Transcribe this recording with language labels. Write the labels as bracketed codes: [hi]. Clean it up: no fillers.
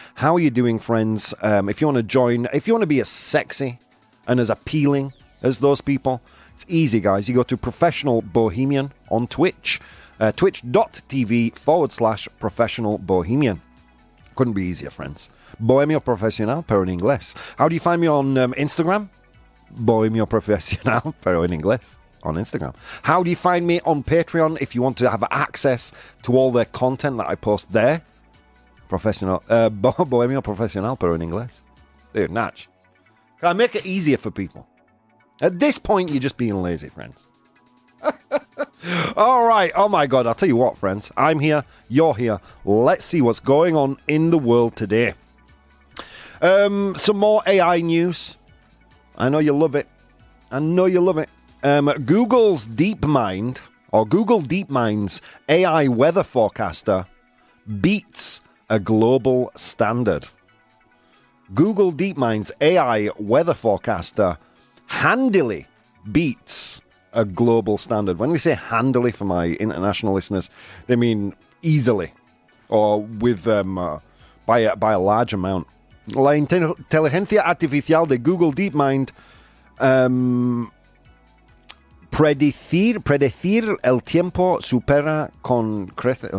[en] How are you doing, friends? If you want to join, if you want to be as sexy and as appealing as those people, it's easy, guys. You go to Professional Bohemian on Twitch, twitch.tv/Professional Bohemian. Couldn't be easier, friends. [es] Bohemio Profesional, pero en inglés. [en] How do you find me on Instagram? [es] Bohemio Profesional, pero en inglés. [en] On Instagram. How do you find me on Patreon if you want to have access to all the content that I post there? [es] Professional, Bohemio Profesional, pero en inglés. [en] Dude, Natch. Can I make it easier for people? At this point, you're just being lazy, friends. All right. Oh, my God. I'll tell you what, friends. I'm here. You're here. Let's see what's going on in the world today. Some more AI news. I know you love it. Google's DeepMind, or Google DeepMind's AI weather forecaster, beats a global standard. Google DeepMind's AI weather forecaster handily beats a global standard. When we say handily for my international listeners, they mean easily, or with by a large amount. [es] La inteligencia artificial de Google DeepMind predecir el tiempo supera con crece.